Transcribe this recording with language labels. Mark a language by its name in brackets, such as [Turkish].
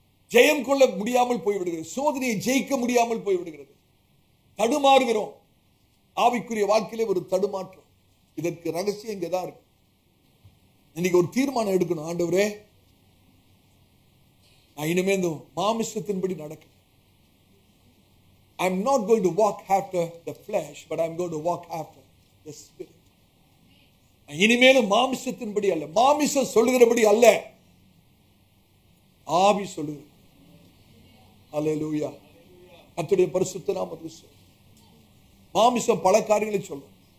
[Tamil] ஜெயம் கொள்ள முடியாமல் போய்விடுகிறது. சோதனையை ஜெயிக்க முடியாமல் போய்விடுகிறது. தடுமாறுகிறோம். ஆவிக்குரிய வாழ்க்கையிலே ஒரு தடுமாற்றம். இதற்கு ரகசியம் இங்கதான் இருக்கு. இன்னைக்கு ஒரு தீர்மானம் எடுக்கணும். ஆண்டவரே, நான் இனிமே இந்த மாமிசத்தின்படி நடக்க. [English] I'm not going to walk after the flesh, but I'm going to walk after the spirit. [Tamil] இனிமேலும் மாமிசத்தின்படி அல்ல, மாமிசம் சொல்லுகிறபடி அல்ல, ஆவி சொல்லுகிறது. அல்லேலூயா. கர்த்தருடைய பரிசுத்த நாமத்துக்கு ஸ்தோத்திரம். மாமிசம் பல காரியங்களை சொல்லும்.